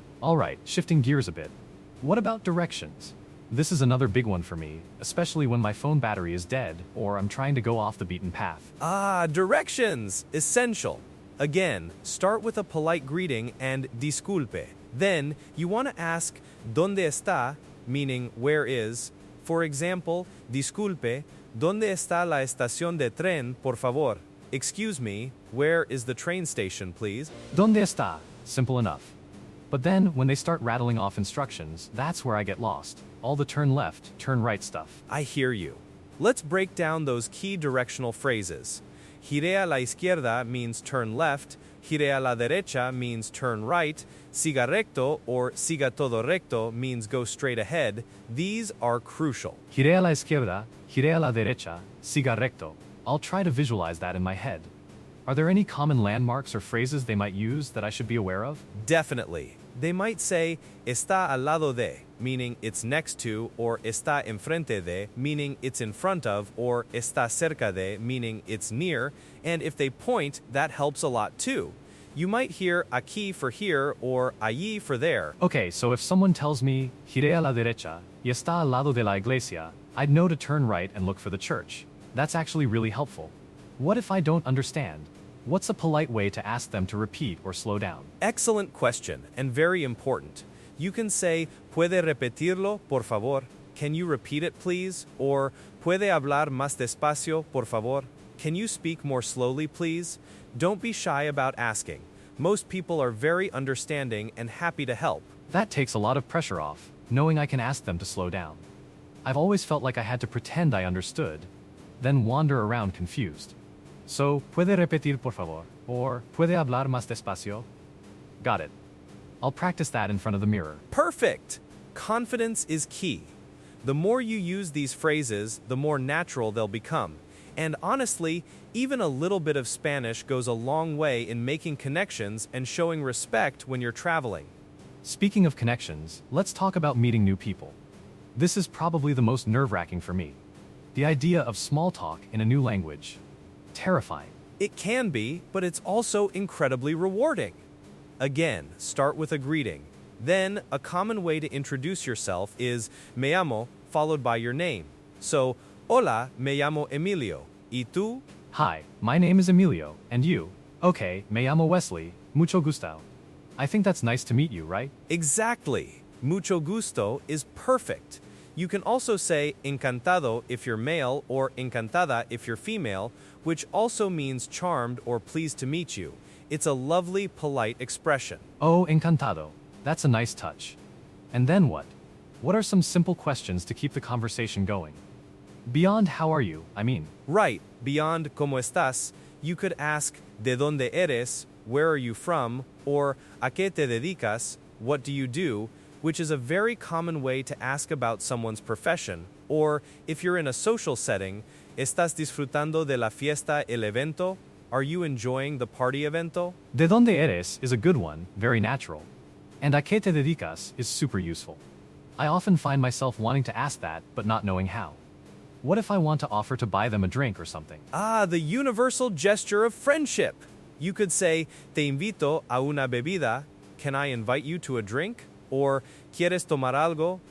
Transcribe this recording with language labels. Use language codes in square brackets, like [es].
[en] Alright, shifting gears a bit. What about directions? This is another big one for me, especially when my phone battery is dead or I'm trying to go off the beaten path. Directions! Essential. Again, start with a polite greeting and disculpe. Then, you want to ask [es] ¿Dónde está?, [en] meaning where is. For example, [es] disculpe, ¿dónde está la estación de tren, por favor? [en] Excuse me, where is the train station, please? [es] ¿Dónde está? [en] Simple enough. But then, when they start rattling off instructions, that's where I get lost. All the turn left, turn right stuff. I hear you. Let's break down those key directional phrases. [es] Gire a la izquierda [en] means turn left, [es] gire a la derecha [en] means turn right, [es] siga recto or siga todo recto [en] means go straight ahead. These are crucial. [es] Gire a la izquierda, gire a la derecha, siga recto. [en] I'll try to visualize that in my head. Are there any common landmarks or phrases they might use that I should be aware of? Definitely. They might say, [es] está al lado de, [en] meaning it's next to, or [es] está enfrente de, [en] meaning it's in front of, or [es] está cerca de, [en] meaning it's near, and if they point, that helps a lot too. You might hear aquí for here or allí for there. Okay, so if someone tells me, [es] giré a la derecha, y está al lado de la iglesia, [en] I'd know to turn right and look for the church. That's actually really helpful. What if I don't understand? What's a polite way to ask them to repeat or slow down? Excellent question, and very important. You can say, [es] ¿Puede repetirlo, por favor? [en] Can you repeat it, please? [es] Or, ¿Puede hablar más despacio, por favor? [en] Can you speak more slowly, please? Don't be shy about asking. Most people are very understanding and happy to help. That takes a lot of pressure off, knowing I can ask them to slow down. I've always felt like I had to pretend I understood, then wander around confused. [es] So, ¿puede repetir por favor? Or, ¿puede hablar más despacio? [en] Got it. I'll practice that in front of the mirror. Perfect! Confidence is key. The more you use these phrases, the more natural they'll become. And honestly, even a little bit of Spanish goes a long way in making connections and showing respect when you're traveling. Speaking of connections, let's talk about meeting new people. This is probably the most nerve-wracking for me. The idea of small talk in a new language. Terrifying. It can be, but it's also incredibly rewarding. Again, start with a greeting. Then, a common way to introduce yourself is [es] me llamo, [en] followed by your name. [es] So, hola, me llamo Emilio. ¿Y tú? [en] Hi, my name is Emilio, and you? [es] Okay, me llamo Wesley, mucho gusto. [en] I think that's nice to meet you, right? Exactly. [es] Mucho gusto [en] is perfect. You can also say encantado if you're male or encantada if you're female, which also means charmed or pleased to meet you. It's a lovely, polite expression. Oh, encantado. That's a nice touch. And then what? What are some simple questions to keep the conversation going? Beyond how are you, I mean. Right, beyond [es] ¿cómo estás? [en] You could ask [es] ¿de dónde eres? [en] Where are you from? Or [es] ¿a qué te dedicas? [en] What do you do? Which is a very common way to ask about someone's profession. Or if you're in a social setting, [es] ¿estás disfrutando de la fiesta, el evento? [en] Are you enjoying the party evento? [es] ¿De dónde eres [en] is a good one, very natural. And [es] ¿a qué te dedicas [en] is super useful. I often find myself wanting to ask that, but not knowing how. What if I want to offer to buy them a drink or something? Ah, the universal gesture of friendship. You could say, [es] te invito a una bebida. [en] Can I invite you to a drink? Or, [es] ¿quieres tomar algo?